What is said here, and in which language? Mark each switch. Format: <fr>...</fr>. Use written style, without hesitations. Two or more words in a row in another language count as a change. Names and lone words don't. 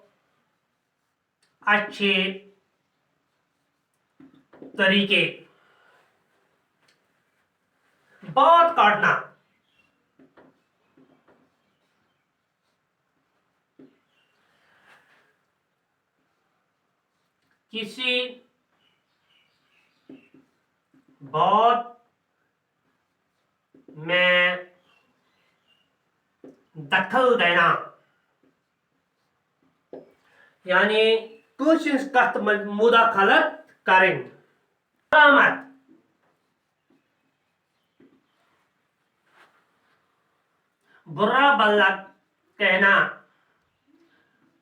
<ur>اچھے طریقے بات کاٹنا کسی بات میں دخل دینا یعنی</ur> <ks>کٲنٛسہِ ہٕنٛز کتھ منٛز مداخلت کرٕنۍ</ks> <ur>علامت برا بھلا کہنا</ur>